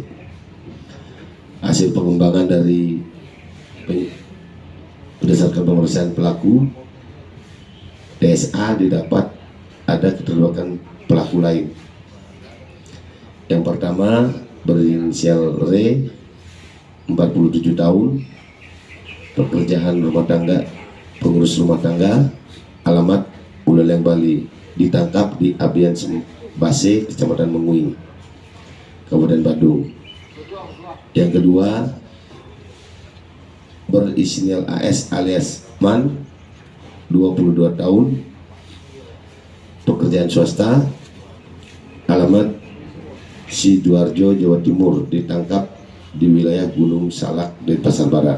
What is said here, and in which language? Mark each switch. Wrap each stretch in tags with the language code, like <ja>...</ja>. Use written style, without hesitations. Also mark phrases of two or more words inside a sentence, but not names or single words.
<id>Hasil pengembangan dari berdasarkan pemeriksaan pelaku, TSA didapat ada keterlibatan pelaku lain. Yang pertama berinisial R, 47 tahun, pekerjaan rumah tangga, pengurus rumah tangga, alamat Buleleng, Bali, ditangkap di Abian Base, Kecamatan Menguing, Kabupaten Badung. Yang kedua berinisial AS alias Man, 22 tahun, pekerjaan swasta, alamat Sidoarjo, Jawa Timur, ditangkap di wilayah Gunung Salak, Denpasar Barat.</id>